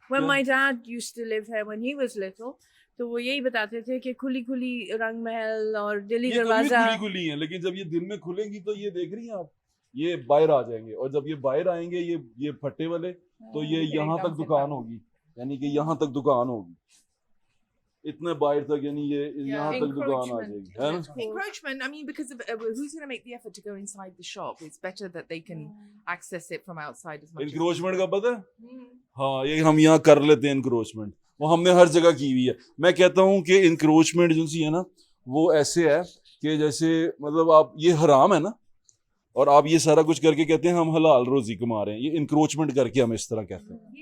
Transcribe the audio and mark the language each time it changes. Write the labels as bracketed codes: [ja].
[en] When my dad used to live here when he was little, [hi] तो वो यही बताते थे कि खुली खुली रंग महल और दिल्ली ये दरवाजा खुली खुली है, लेकिन जब ये दिन में खुलेंगी तो ये देख रही हैं आप, ये बाहर आ जाएंगे, और जब ये बाहर आएंगे ये फट्टे वाले, तो ये यहाँ तक दुकान होगी, यानी कि यहाँ तक दुकान होगी। इतने बाहर तक, यानी ये यहाँ तक दुकान आ [en] encroachment. [hi] जाएगी, है ना? [en] Encroachment, I mean, because of, who's going to make the effort to go inside the shop? It's better that they can access it from outside as much. [hi] Encroachment का पता है? हाँ, ये हम यहाँ कर लेते हैं इंक्रोचमेंट, वो हमने हर जगह की हुई है। मैं कहता हूँ कि इंक्रोचमेंट जो सी है ना, वो ऐसे है कि जैसे मतलब आप, ये हराम है ना, और आप ये सारा कुछ करके कहते हैं हम हलाल रोजी कमा रहे हैं, ये इंक्रोचमेंट करके हम इस तरह कहते हैं।